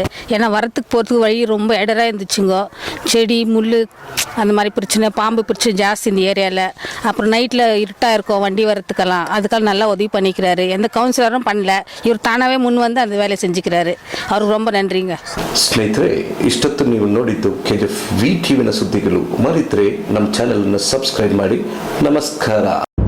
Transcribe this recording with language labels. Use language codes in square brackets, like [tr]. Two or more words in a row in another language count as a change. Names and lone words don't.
[ta] ஏன்னா வரத்துக்கு போகிறதுக்கு வழி ரொம்ப இடராக இருந்துச்சுங்க. செடி முள் அந்த மாதிரி பிரச்சனை, பாம்பு பிரச்சனை ஜாஸ்தி இந்த ஏரியாவில். அப்புறம் நைட்டில் இருட்டாக இருக்கும் வண்டி வரத்துக்கெல்லாம், அதுக்கெல்லாம் நல்லா உதவி பண்ணிக்கிறாரு. எந்த கவுன்சிலரும் பண்ணல, இவர் தானாகவே முன் வந்து அந்த வேலையை செஞ்சுக்கிறாரு. அவருக்கு ரொம்ப நன்றிங்க. [kn] ಸ್ನೇಹಿತರೆ, ಇಷ್ಟೊತ್ತು ನೀವು ನೋಡಿದ್ದು KGF VTVನ ಸುದ್ದಿಗಳು. ಮರಿತ್ರೆ ನಮ್ಮ ಚಾನೆಲ್ ಅನ್ನು ಸಬ್ಸ್ಕ್ರೈಬ್ ಮಾಡಿ. ನಮಸ್ಕಾರ.